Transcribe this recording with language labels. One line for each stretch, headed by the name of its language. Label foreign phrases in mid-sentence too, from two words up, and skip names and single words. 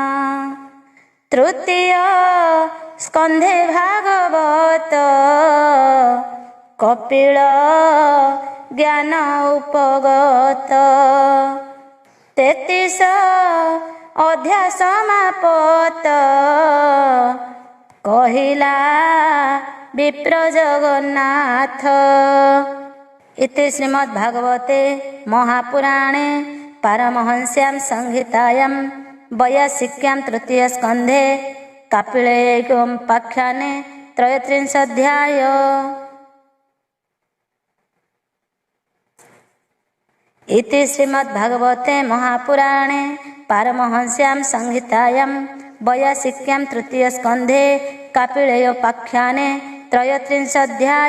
Odia: ତୃତୀୟ ସ୍କନ୍ଧେ ଭାଗବତ କପିଳ ଜ୍ଞାନ ଉପଗତ। 33 ଅଧ୍ୟାୟ ସମାପତ କହିଲା ବିପ୍ର ଜଗନ୍ନାଥ।
Sanskrit: इति श्रीमद्भागवते महापुराणे पारमहंस्यां संहितायां वैयासिक्यां तृतीय स्कन्धे कापिलेयोपाख्याने 33 अध्याय। इति श्रीमद्भागवते महापुराणे पारमहंस्यां संहितायां वैयासिक्यां तृतीय स्कन्धे कापिलेयोपाख्याने 33 अध्याय।